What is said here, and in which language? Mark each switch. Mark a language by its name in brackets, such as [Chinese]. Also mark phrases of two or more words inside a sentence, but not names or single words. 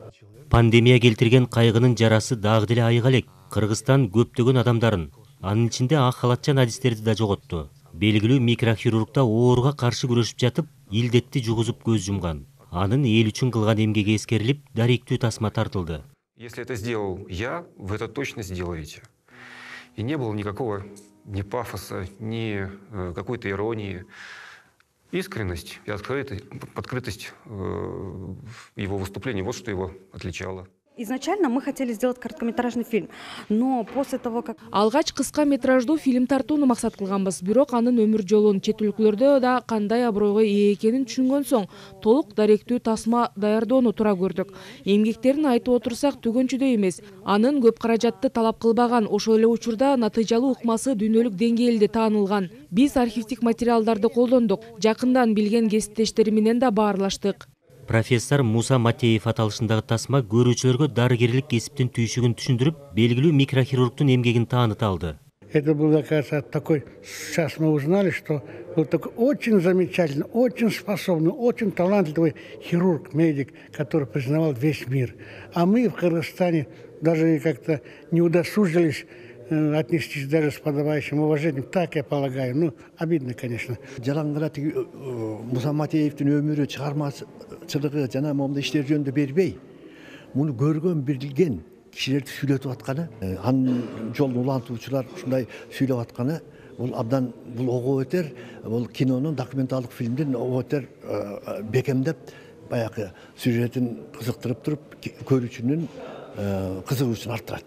[Kyrgyz] Пандемия келтирген кайгынын жарасы дагы деле айыга элек. Кыргызстан көптөгөн адамдарын, анын ичинде ак халатчан адистерди да жоготту. Белгилүү микрохирургда ооруга каршы күрөшүп жатып, илдетти жугузуп көз жумган. Анын эл үчүн кылган эмгеги эскерилип, даректүү тасма тартылды. [Russian] Если это сделал я, вы это точно сделаете. И не было никакого ни пафоса, ни какой-то иронии. Искренность и открытость его выступления, вот что его отличало. Изначально мы хотели сделать короткометражный фильм, но после того, как... [Kyrgyz] Алгач кыска метраждуу фильм тартууну максат кылганбыз. Бирок анын өмүр жолун чет өлкөлөрдө да кандай абройго ээ экенин түшүнгөн соң, толук даректүү тасма даярдоону туура көрдүк. Эмгектерин айтып отурсак түгөнчүдөй эмес. Анын көп каражатты талап кылбаган, ошол эле учурда натыйжалуу ыкмасы дүйнөлүк деңгээлде таанылган. Биз архивдик материалдарды колдондук, жакындан билген кесиптештери менен да баарлаштык. Профессор Муса Матаев аталышындагы тасма көрүүчүлөргө дарыгерлик кесиптин түйшүгүн түшүндүрүп, белгилүү микрохирургдун эмгегин тааныта алды. [Russian] Это был, оказывается, такой, сейчас мы узнали, что был такой очень замечательный, очень способный, очень талантливый хирург, медик, который признавал весь мир. А мы в Кыргызстане даже как-то не удосужились отнестись даже с подобающим уважением, так я полагаю. Ну, обидно, конечно. [Kyrgyz] Жалаңгыра тиги Муса Матаевдин өмүрү, чыгармачылыгы жана момундай иштер жөнүндө бербей, муну көргөн, билген кишилерди сүйлөтүп атканы, анын жолун улантуучулар ушундай сүйлөп атканы, бул абдан бул ого өтер, бул кинонун, документалдык фильмдин ого өтер бекемдеп, баягы сюжетин кызыктырып туруп, көрүүчүнүн кызыгуусун арттырат.